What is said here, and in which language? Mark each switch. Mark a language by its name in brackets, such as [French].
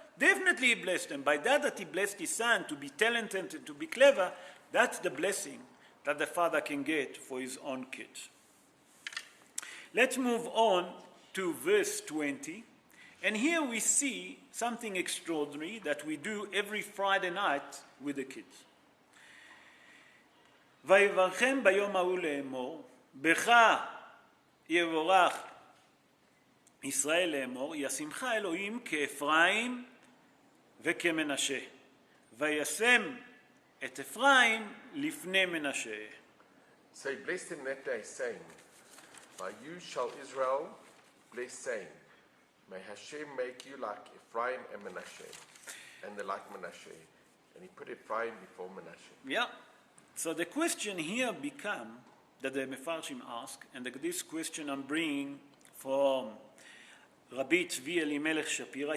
[English] Definitely he blessed him. By that he blessed his son to be talented and to be clever, that's the blessing that the father can get for his own kids. Let's move on to verse 20. And here we see something extraordinary that we do every Friday night with the kids. [Hebrew] ויברכם ביום ההוא לאמור, בך יבורך ישראל לאמור, ישמך אלוהים כאפרים וכמנשה, וישם את אפרים לפני מנשה. [English] So he blessed him that day, saying, by you shall Israel bless, saying, may Hashem make you like Ephraim and Manasseh, and the like Manasseh. And he put Ephraim before Manasseh. Yeah. So the question here become that the Mefarshim ask, and this question I'm bringing from Rabbi Tzvi Elimelech Shapira.